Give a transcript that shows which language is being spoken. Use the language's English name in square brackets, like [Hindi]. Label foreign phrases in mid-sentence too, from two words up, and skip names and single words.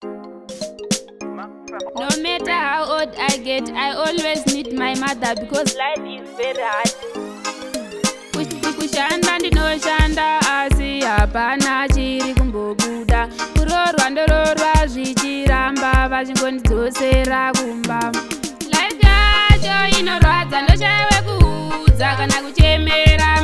[English] No matter how old I get, I always need my mother because life is very hard. [Shona] Kush-, kush-, kushanda ndinoshanda, asi hapana chiri kumbobuda. Kuroorwa ndoroorwa zvichiramba, vachingondidzosera kumba. Life yacho inorwadza, ndoshaya wekuudza kana kuchemera.